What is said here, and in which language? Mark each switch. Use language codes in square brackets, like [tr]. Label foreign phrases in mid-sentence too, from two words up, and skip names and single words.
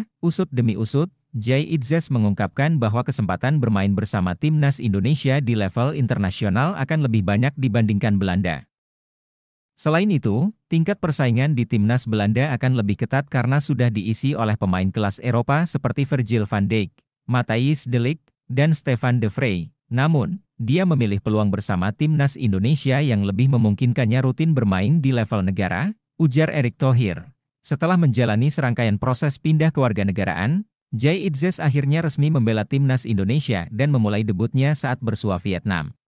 [id] Usut demi usut, Zai Idzes mengungkapkan bahwa kesempatan bermain bersama timnas Indonesia di level internasional akan lebih banyak dibandingkan Belanda. Selain itu, tingkat persaingan di timnas Belanda akan lebih ketat karena sudah diisi oleh pemain kelas Eropa seperti Virgil van Dijk, Matthijs de Ligt, dan Stefan de Vrij. Namun, dia memilih peluang bersama timnas Indonesia yang lebih memungkinkannya rutin bermain di level negara, ujar Erick Thohir. Setelah menjalani serangkaian proses pindah kewarganegaraan, Zai Idzes akhirnya resmi membela timnas Indonesia dan memulai debutnya saat bersua Vietnam.